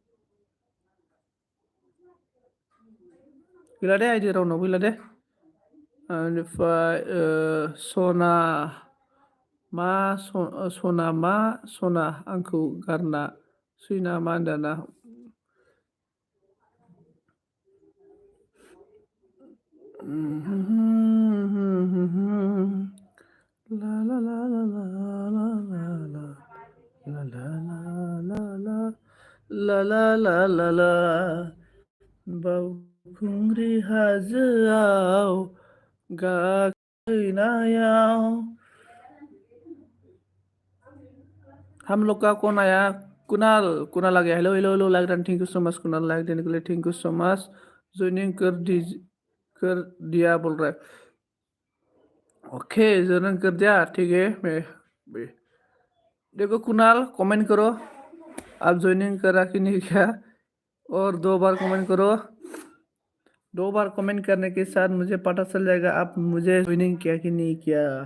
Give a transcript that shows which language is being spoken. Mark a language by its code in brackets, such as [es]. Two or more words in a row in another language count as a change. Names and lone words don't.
[brx] गैला दे आइदि रावनावबो गैला दे बेनिफ्राय सना सना आंखौ गारना सैना मा होनदों ना ला ला ला ला ला ला ला ला ला ला ला ला ला ला बावखुंग्रि हाजोआव गाखोनायाव [hi] हम लोग का कौन आया कुणाल आ गया [en] hello hello hello like done thank you so much [hi] कुणाल लाइक देने के लिए [en] thank you so much [hi] ज्वाइनिंग कर दिया बोल रहा है ओके ज्वाइनिंग कर दिया ठीक है मैं देखो कुणाल कमेंट करो आप ज्वाइनिंग करा कि नहीं किया और 2 बार कमेंट करो 2 बार कमेंट करने के साथ मुझे पता चल जाएगा आप मुझे ज्वाइनिंग किया कि नहीं किया